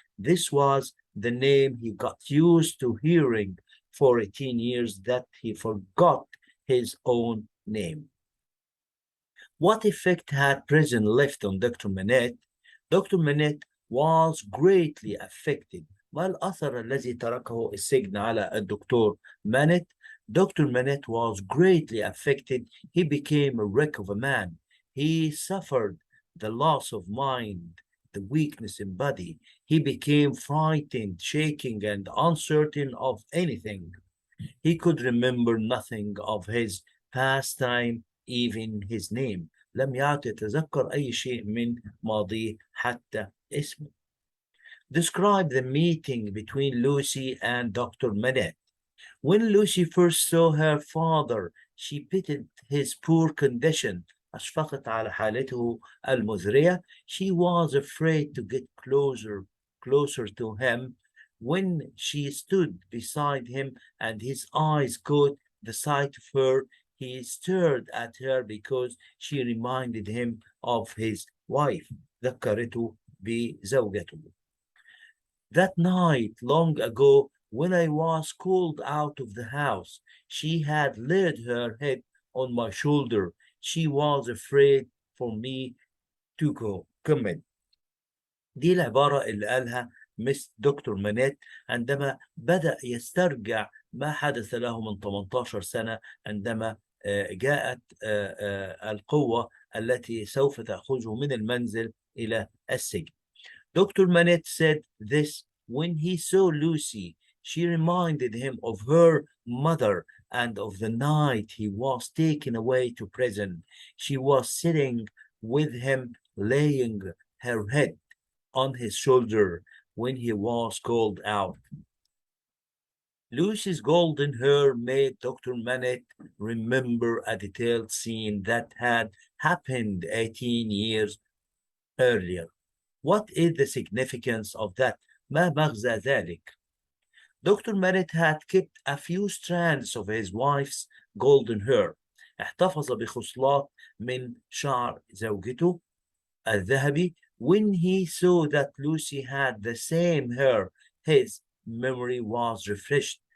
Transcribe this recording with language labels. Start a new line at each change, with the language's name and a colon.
English: This was the name he got used to hearing for 18 years that he forgot his own name. What effect had prison left on Dr. Manette? Dr. Manette was greatly affected.
Arabic: ما الأثر الذي تركه السجن على الدكتور مانيت؟ Dr.
English: Manette was greatly affected. He became a wreck of a man. He suffered the loss of mind, the weakness in body. He became frightened, shaking, and uncertain of anything. He could remember nothing of his pastime, even his name.
Arabic: لم يعد يتذكر أي شيء من ماضيه حتى اسمه.
English: Describe the meeting between Lucy and Dr. Manette. When Lucy first saw her father, she pitied his poor condition.
Arabic: أشفقت على حالته المزرية.
English: She was afraid to get closer to him. When she stood beside him and his eyes caught the sight of her, he stared at her because she reminded him of his wife.
Arabic: ذكرته بزوجته.
English: That night, long ago, when I was called out of the house, she had laid her head on my shoulder. She was afraid for me to go.
Arabic: كمل. دي العبارة اللي قالها مس دكتور مانيت عندما بدأ يسترجع ما حدث له من 18 سنة عندما جاءت القوة التي سوف تأخذه من المنزل إلى السجن.
English: Dr. Manette said this when he saw Lucy. She reminded him of her mother and of the night he was taken away to prison. She was sitting with him, laying her head on his shoulder when he was called out. Lucy's golden hair made Dr. Manette remember a detailed scene that had happened 18 years earlier. What is the significance of that?
Arabic: ما مغزى ذلك؟ Dr.
English: Manet had kept a few strands of his wife's golden hair.
Arabic: احتفظ بخصلات من شعر زوجته الذهبي.
English: When he saw that Lucy had the same hair, his memory was refreshed.